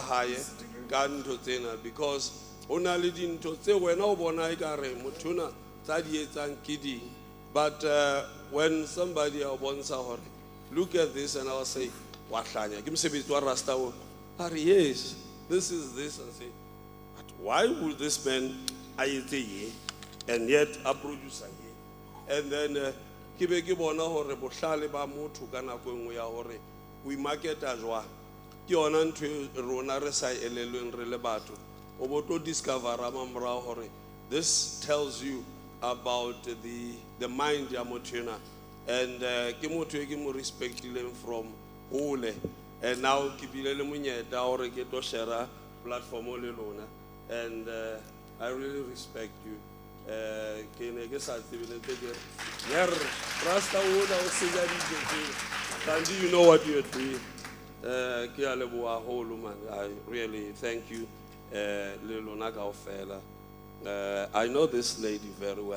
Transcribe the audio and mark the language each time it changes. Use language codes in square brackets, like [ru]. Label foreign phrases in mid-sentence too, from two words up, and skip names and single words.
[st] hae ka ntho tsena, because ona le dintho tse wena o bona e ka re motho na tsa di etsang ke ding, [en] but when somebody [st] a bontsha hore [en] look at this, and I'll say [st] wa hlanya ke mosebetsi wa Rasta o are [en] yes, this is this, and say but why would this man and yet a producer here? [st] And then ke be ke bona hore bohlale ba motho ka nako engwe ya hore [en] we market [st] a jwa ke yona ntho rona re sa elelweng re le batho o bo tlo discover mamra hore [en] this tells you about the mind [st] ya motho ena, and ke motho e ke mo respectileng from hole, [en] and now [st] ke bile le monyetla hore ke [en] to share platform [st] le lona, [en] and I really respect you. Rasta you know what you're doing. I really thank you. I know this lady very well.